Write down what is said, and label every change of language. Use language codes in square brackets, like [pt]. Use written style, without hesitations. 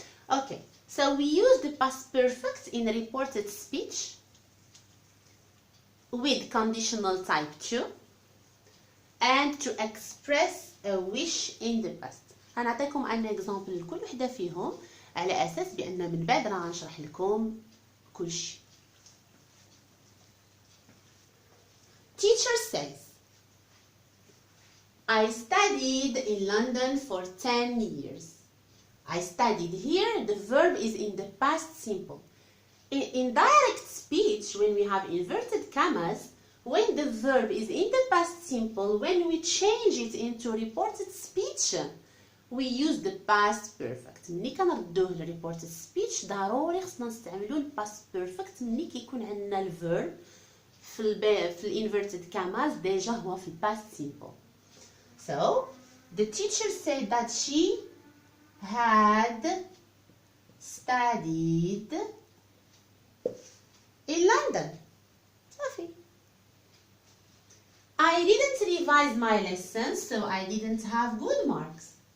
[en] Okay, so we use the past perfect in reported speech with conditional type 2 and to express a wish in the past. [ar] هنعطيكم ان اكزامبل لكل وحده فيهم على اساس بان من بعد راه غنشرح لكم كل شيء. [en] Teacher says I studied in London for 10 years. I studied here, the verb is in the past simple. In direct speech, when we have inverted commas, when the verb is in the past simple, when we change it into reported speech, we use the past perfect. [ar] ملي كنردوه للريبورتد سبيتش ضروري خصنا نستعملو الباست بيرفكت ملي كيكون عندنا الفيرب في الانفيرتد كاماز ديجا هو في الباست سيمبل. [en] So the teacher said that she had studied in London. [ar] صافي. [en] I didn't revise my lessons, so I didn't have good marks.